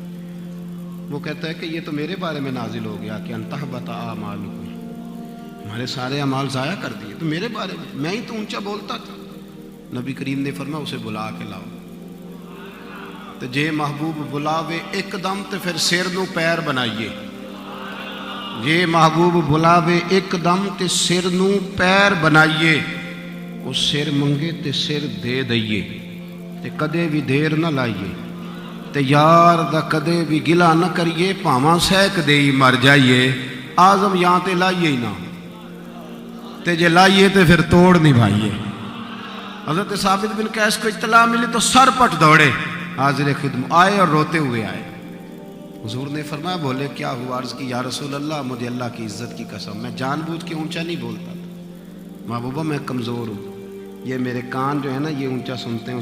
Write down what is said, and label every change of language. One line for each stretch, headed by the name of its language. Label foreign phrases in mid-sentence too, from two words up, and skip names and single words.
Urdu: وہ کہتا ہے کہ یہ تو میرے بارے میں نازل ہو گیا کہ
Arabic: انتحبط اعمالکم،
Urdu: ہمارے سارے اعمال ضائع کر دیے. تو میرے بارے میں ہی تو اونچا بولتا تھا. نبی کریم نے فرمایا اسے بلا کے لاؤ.
Punjabi: تو جے محبوب بلاوے ایک دم تو پھر سر نو پیر بنائیے. جے محبوب بلاوے ایک دم تے سر نو پیر بنائیے. وہ سر منگے تے سر دے دئیے تے کدے بھی دیر نہ لائیے تے یار دا کدے بھی گلا نہ کریے، پاواں سیک دے ہی مر جائیے. آزم یہاں تے لائیے ہی نہ تے جے لائیے تے پھر توڑ نبھائیے.
Urdu: حضرت ثابت بن قیس کو اطلاع ملی تو سر پٹ دوڑے، حاضر خدمت آئے اور روتے ہوئے آئے. حضور نے فرمایا بولے کیا ہوا؟ عرض کی یا رسول اللہ مجھے اللہ کی عزت کی قسم میں جان بوجھ کے اونچا نہیں بولتا تھا. محبوبہ میں کمزور ہوں، یہ میرے کان جو ہے نا یہ اونچا سنتے ہیں.